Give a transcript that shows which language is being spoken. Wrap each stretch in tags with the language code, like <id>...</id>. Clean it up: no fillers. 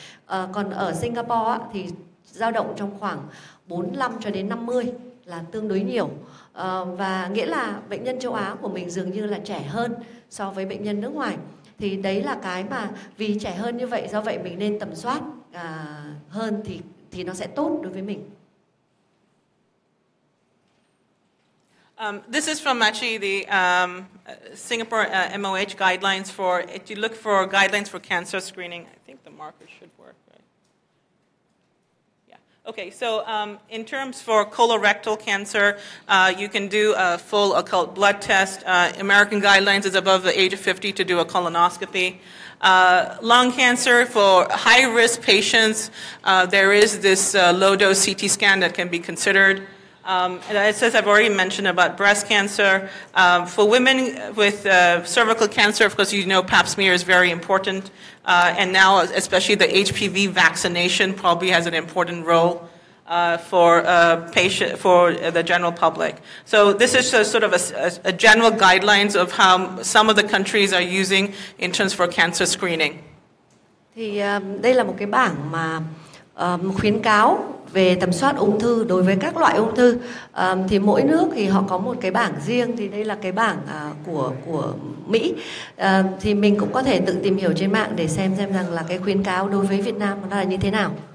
<vi>Còn ở Singapore thì dao động trong khoảng 45 cho đến 50 là tương đối nhiều. Và nghĩa là bệnh nhân châu Á của mình dường như là trẻ hơn so với bệnh nhân nước ngoài. Thì đấy là cái mà vì trẻ hơn như vậy, do vậy mình nên tầm soát hơn thì nó sẽ tốt đối với mình.</vi> <en>This is from actually the Singapore MOH guidelines for, if you look for guidelines for cancer screening, I think the marker should work, right? Yeah. Okay, so in terms for colorectal cancer, you can do a full occult blood test. American guidelines is above the age of 50 to do a colonoscopy. Lung cancer, for high-risk patients, there is this low-dose CT scan that can be considered. And as I've already mentioned about breast cancer, for women with cervical cancer, of course, you know pap smear is very important. And now, especially the HPV vaccination probably has an important role for the general public. So this is sort of a general guidelines of how some of the countries are using in terms for cancer screening.</en> <vi>Thì đây là một cái bảng mà khuyến cáo về tầm soát ung thư đối với các loại ung thư. Thì mỗi nước thì họ có một cái bảng riêng, thì đây là cái bảng của Mỹ. Thì mình cũng có thể tự tìm hiểu trên mạng để xem rằng là cái khuyến cáo đối với Việt Nam nó là như thế nào.</vi>